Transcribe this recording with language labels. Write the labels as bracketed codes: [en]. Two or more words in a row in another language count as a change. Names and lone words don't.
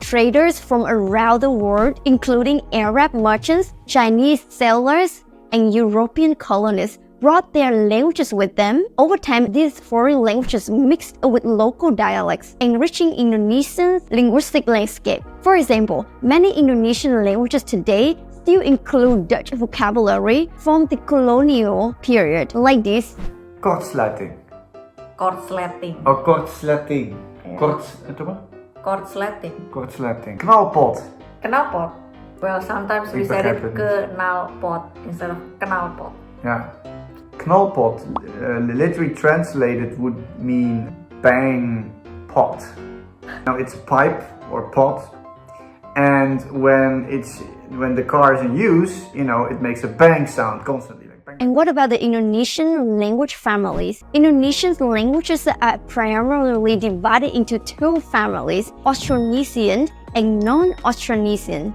[en] Traders from around the world, including Arab merchants, Chinese sailors, and European colonists, brought their languages with them. Over time, these foreign languages mixed with local dialects, enriching Indonesia's linguistic landscape. For example, many Indonesian languages today still include Dutch vocabulary from the colonial period, like this. [nl] Kortsluiting. Kortsluiting. Oh, kortsluiting. Ja. Het apa? Kortsluiting. Kortsluiting. Knalpot. Knalpot. [en] Well, sometimes we [nl] Ik [en] say [nl] begrijp [en] it [nl] het [en] knalpot instead of knalpot. [nl] Ja. [en] Knalpot, literally translated, would mean bang pot. Now it's a pipe or pot, and when the car is in use, it makes a bang sound constantly. Like bang. And what about the Indonesian language families? Indonesian languages are primarily divided into 2 families, Austronesian and non-Austronesian.